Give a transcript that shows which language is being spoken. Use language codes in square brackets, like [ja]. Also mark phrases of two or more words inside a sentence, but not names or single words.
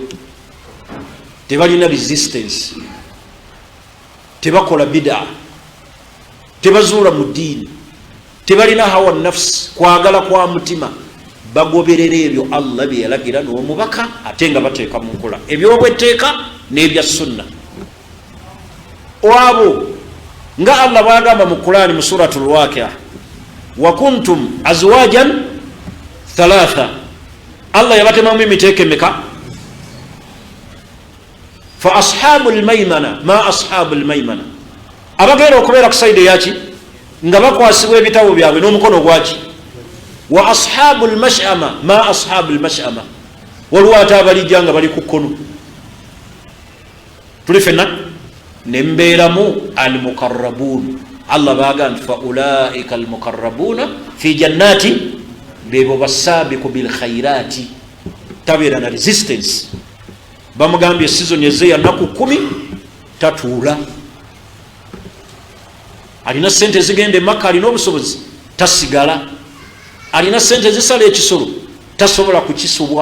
[lg] Tebalina resistance, tebakola bid'a, tebazuula mu ddiini, tebalina hawa nafsi, kwagala kwa mutima. Bagoberera ebyo Allah bye yalagira n'omubaka, ate nga bateeka mu nkola ebyobwetteeka n'ebya sunna. Oabo nga Allah bwagamba mu Qur'ani mu suratul Waqi'a, [ar] وكنتم أزواجا ثلاثة, [lg] Allah yabatemamu emiteeko emeka? [ar] فأصحاب الميمنة ما أصحاب الميمنة, [lg] abagenda okubeera ku sayidi yaki nga bakwasibwa ebitabo byabwe n'omukono gwaki. [ar] وأصحاب المشأمة ما أصحاب المشأمة, [lg] waliwo ate abalijja nga bali ku kkono. Tuli fenna ne mbeeramu [ar] المقربون. [lg] Allah bagamba [ar] فأولئك المقربون في جنات, [lg] beebo basaabiku [ar] بالخيرات, [lg] tabeera na resistance. Bamugambye season eze ya naku 10 tatuula, alina sente zigende Makka, alina obusobozi tasigala, alina sente zisala ekisolo tasobola kukisubwa.